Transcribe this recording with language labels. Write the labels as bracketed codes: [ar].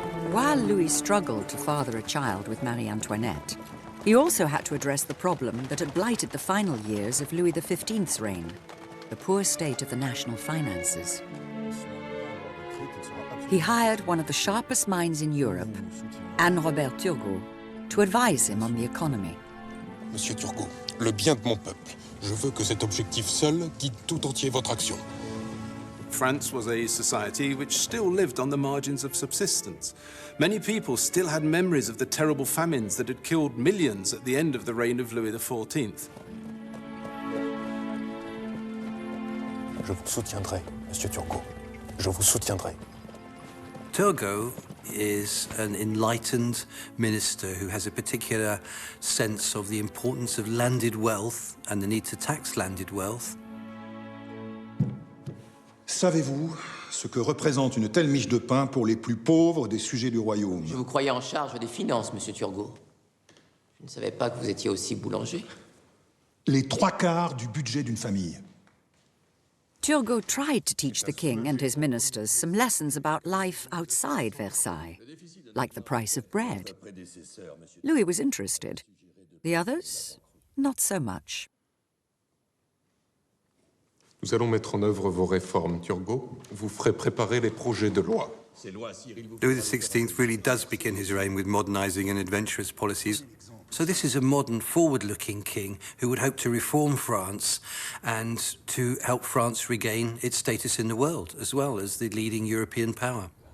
[en] While Louis struggled to father a child with Marie Antoinette, he also had to address the problem that had blighted the final years of Louis XV's reign, the poor state of the national finances. He hired one of the sharpest minds in Europe, Anne-Robert Turgot, to advise him on the economy. [fr] Monsieur Turgot, le bien de mon peuple. Je veux que cet objectif seul guide tout entier votre action. [en] France was a society which still lived on the margins of subsistence. Many people still had memories of the terrible famines that had killed millions at the end of the reign of Louis XIV. [fr] Je vous soutiendrai, Monsieur Turgot. Je vous soutiendrai. [en] Turgot is an enlightened minister who has a particular sense of the importance of landed wealth and the need to tax landed wealth. [fr] Savez-vous ce que représente une telle miche de pain pour les plus pauvres des sujets du royaume? Je vous croyais en charge des finances, Monsieur Turgot. Je ne savais pas que vous étiez aussi boulanger. Les 3/4 du budget d'une famille. [en] Turgot tried to teach the king and his ministers some lessons about life outside Versailles, like the price of bread. Louis was interested. The others, not so much. [fr] Nous allons mettre en œuvre vos réformes, Turgot. Vous ferez préparer les projets de loi. [en] Louis XVI really does begin his reign with modernizing and adventurous policies. So this is a modern, forward-looking king who would hope to reform France and to help France regain its status in the world, as well as the leading European power.